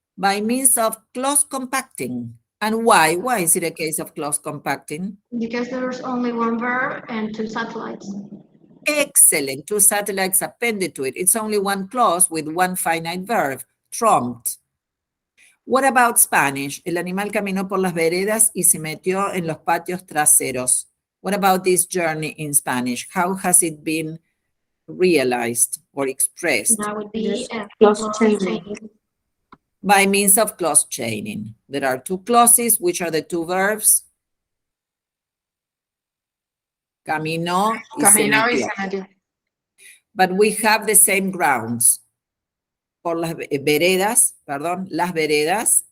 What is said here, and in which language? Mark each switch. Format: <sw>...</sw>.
<en>By means of close compacting. And why? Why is it a case of close compacting? Because there's only one verb and two satellites. Excellent. Two satellites appended to it. It's only one clause with one finite verb, tromped. What about Spanish?</en> <es>El animal caminó por las veredas y se metió en los patios traseros.</es> <en>What about this journey in Spanish? How has it been realized or expressed? That would be close chaining. By means of clause chaining. There are two clauses. Which are the two verbs?</en> <es>Caminó y se metió.</es> <en>But we have the same grounds.</en> <es>Por las veredas, perdón, las veredas.</es>